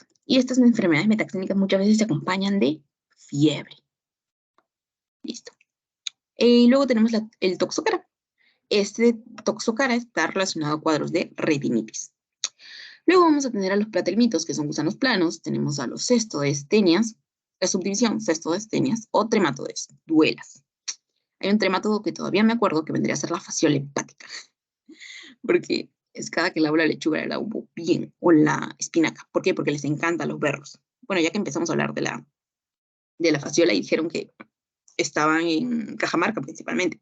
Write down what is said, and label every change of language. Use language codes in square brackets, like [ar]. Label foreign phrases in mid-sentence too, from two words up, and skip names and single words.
[es] Y estas enfermedades metaxénicas muchas veces se acompañan de fiebre. Listo. Y luego tenemos el toxocara. Este toxocara está relacionado a cuadros de retinitis. Luego vamos a tener a los platelmitos, que son gusanos planos. Tenemos a los cestoestenias, la subdivisión cestoestenias o trematodes, duelas. Hay un trematodo que todavía me acuerdo que vendría a ser la fasciola hepática, porque es cada que lavo la lechuga la lavo bien, o la espinaca. ¿Por qué? Porque les encantan los berros. Bueno, ya que empezamos a hablar de la fasciola y dijeron que estaban en Cajamarca principalmente.